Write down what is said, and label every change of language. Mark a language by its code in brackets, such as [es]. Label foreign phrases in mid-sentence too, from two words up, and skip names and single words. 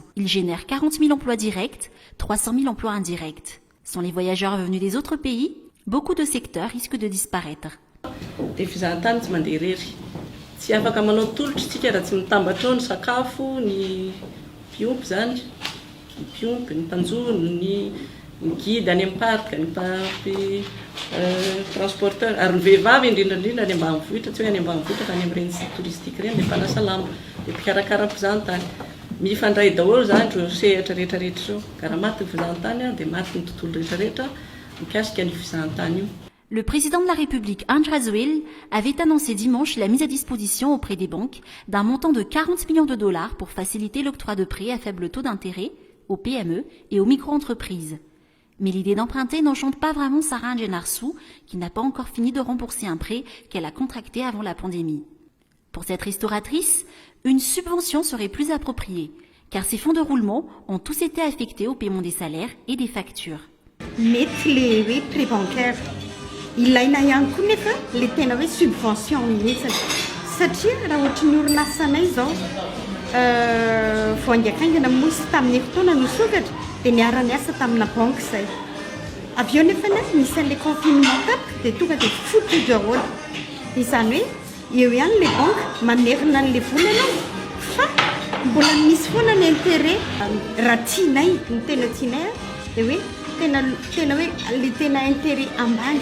[fr] Il génère 40 000 emplois directs, 300 000 emplois indirects. Sans les voyageurs venus des autres pays, beaucoup de secteurs risquent de disparaître. [mg] Tsy afaka manao tolotra isika raha tsy mitambatra ny sakafo ny mpiompy zany ny mpiompy ny mpanjono ny guide any amin'ny parc ny transporteur ary ny vehivavy indrindrandrindra any ambanivohitra tsy hoe any ambanivohitra fa any amin'ny reny touristique reny dia mpanasa lamba dia mpikarakara mpizahatany mifandray daholo zany ireo sehatra rehetrarehetra ireo ka raha maty ny fizahantany dia maty ny tontolo rehetrarehetra mikasika ny fizahantany io. [fr] Le président de la République, André Rajoelina, avait annoncé dimanche la mise à disposition auprès des banques d'un montant de 40 millions de dollars pour faciliter l'octroi de prêts à faible taux d'intérêt aux PME et aux micro-entreprises. Mais l'idée d'emprunter n'enchante pas vraiment Sarah Ngenarsou, qui n'a pas encore fini de rembourser un prêt qu'elle a contracté avant la pandémie. Pour cette restauratrice, une subvention serait plus appropriée, car ses fonds de roulement ont tous été affectés au paiement des salaires et des factures. [mg] Ilaina ihany koa nefa le tena hoe subvention mihitsy satria raha ohatry ny orinasanay zao voangaikaingana mosy tamin'ny fotoana nosokatra dia niara niasa tamina banque zay avy eo nefa misy an'le confinement tapaka dia tonga dia foutu daholo izany hoe eo ihany le banque mamerina an'le vola anao fa mbola misy foana ny intérêt raha tianay ny tena tianay dia hoe tena hoe le tena intérêt ambany.